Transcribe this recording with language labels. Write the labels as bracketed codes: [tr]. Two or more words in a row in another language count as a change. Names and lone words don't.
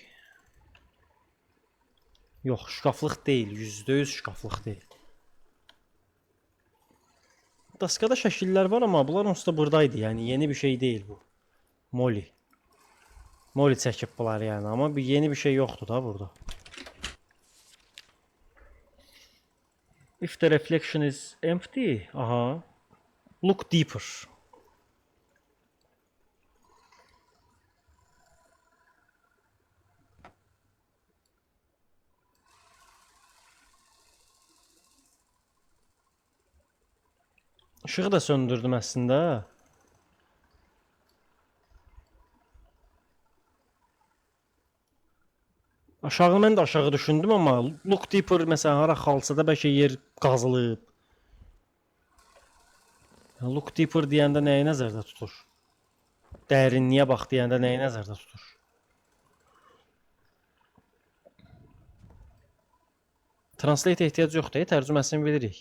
[az] Yox, şkaflıq deyil, %100 şkaflıq deyil. Daskada şəkillər var, amma bunlar onsuz da buradaydı, yəni yeni bir şey deyil bu. Molly. Molly çəkib bunları yəni, amma bir yeni bir şey yoxdur da burada. [en] If the reflection is empty, aha. Look deeper. [az] Işığı da söndürdüm əslində. Aşağı mən də aşağı düşündüm, amma [en] look deeper [az] məsələn hara xalçada bəlkə yer qazılıb. [en] Look deeper [az] deyəndə nəyi nəzərdə tutur? Dərinliyə bax deyəndə nəyi nəzərdə tutur? Translate ehtiyac yoxdur, tərcüməsini bilirik.